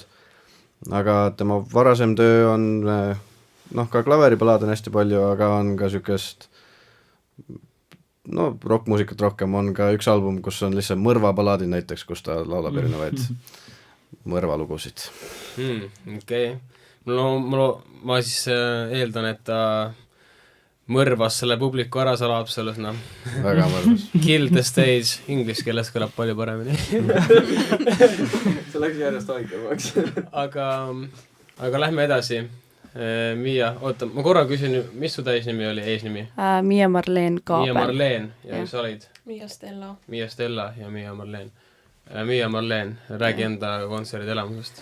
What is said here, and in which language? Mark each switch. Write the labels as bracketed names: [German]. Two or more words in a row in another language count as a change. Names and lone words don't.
[Estonian] Aga tema varasem töö on, ka klaveribalaad on hästi palju, aga on ka siukest, rockmuusikat rohkem, on ka üks album, kus on lihtsalt mõrvabalaadid näiteks, kus ta laulab erinevaid mõrvalugusid. Okei. Ma siis eeldan, et ta mõrvas selle publiku ära seal Haapsalus, Väga mõrvas. [English] Kill the stage, [Estonian] inglise keeles kõlab palju paremini. See läks järjest haikemaks. Aga lähme edasi. Miia, oota, ma korra küsin, mis su täisnimi oli, eesnimi? Miia Marleen Kaabel. Miia Marleen ja mis sa olid? Miia Stella. Miia Stella ja Miia Marleen. Miia Marleen, räägi enda kontserdi elamusest.